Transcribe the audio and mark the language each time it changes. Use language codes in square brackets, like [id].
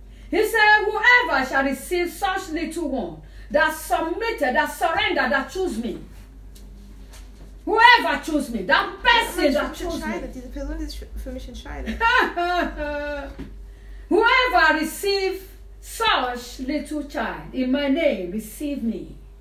[en] He said, whoever shall receive such little one, that submitted, that surrendered, that choose me. Whoever choose me, that person that choose me. [de] Diese Person, die sich für mich entscheidet. [en] Whoever receive such little child in my name, receive me.